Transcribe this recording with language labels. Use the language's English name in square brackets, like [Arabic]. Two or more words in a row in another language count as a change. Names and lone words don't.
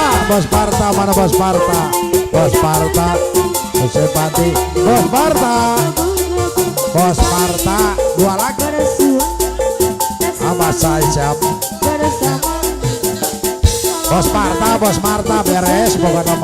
[Indonesian] Bos Parta, mana Bos Parta? Bos Parta, Bos Sepati, Bos Parta, Bos Parta, dua lagi. Apa saya siap? Bos Parta, Bos Marta beres, pokoknya nama.